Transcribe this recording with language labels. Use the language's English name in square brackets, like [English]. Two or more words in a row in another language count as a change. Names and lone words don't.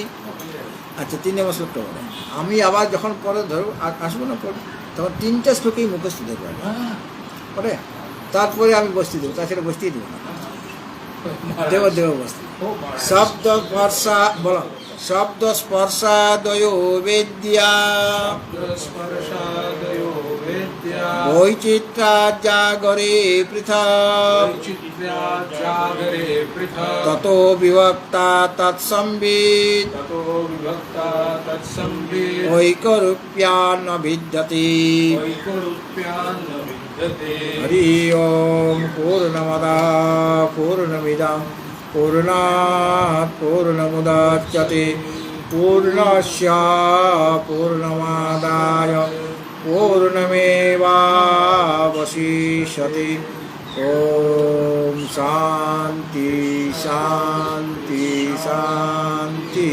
[Bangla] আচ্ছা, 3 নম্বর শ্লোকটা বলে, আমি আবার যখন পরে ধরো আসবো না পরে, তখন 3টা শ্লোকেই মুখস্থ দেবো পরে, তারপরে আমি বসতে দেবো, তাছাড়া বসতেই দেবো না। দেব বসতে শব্দ স্পর্শা বলো, [Sanskrit] শব্দ স্পর্শাদয়ো বেদ্যা স্পর্শাদয়ো বেদ্যা বৈচিত্রা জাগরে পৃথক জাগরে পৃথক ততো বিভক্তা তৎসংবিদ ততো বিভক্তা তৎসংবিদ ঐকরূপ্যান বিদ্যতে। ঐকরূপ্যান বিদ্যতে। হরি ওম পূর্ণমদঃ পূর্ণমিদং পূর্ণাৎ পূর্ণমুদচ্যতে পূর্ণস্য পূর্ণমাদায় পূর্ণমেবাবশিষ্যতে। ওম শান্তি শান্তি শান্তি।